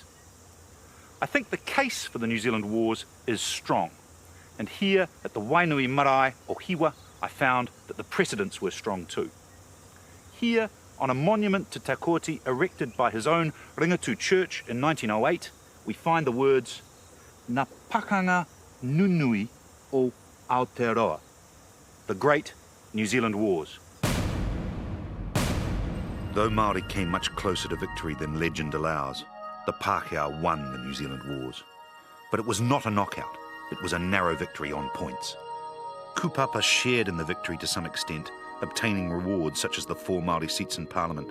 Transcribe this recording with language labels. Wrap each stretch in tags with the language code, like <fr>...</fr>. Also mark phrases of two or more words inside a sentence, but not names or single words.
<en>I think the case for the New Zealand Wars is strong, and here at the Wainui Marae o Hiwa, I found that the precedents were strong too. Here, on a monument to Te Koeti erected by his own Ringatu Church in 1908, we find the words,</en> <mi>"Ngā pakanga nunui o Aotearoa,"</mi> <en>the Great New Zealand Wars. Though Māori came much closer to victory than legend allows, the Pākehā won the New Zealand Wars. But it was not a knockout, it was a narrow victory on points. Kūpapa shared in the victory to some extent, obtaining rewards such as the 4 Māori seats in Parliament.</en>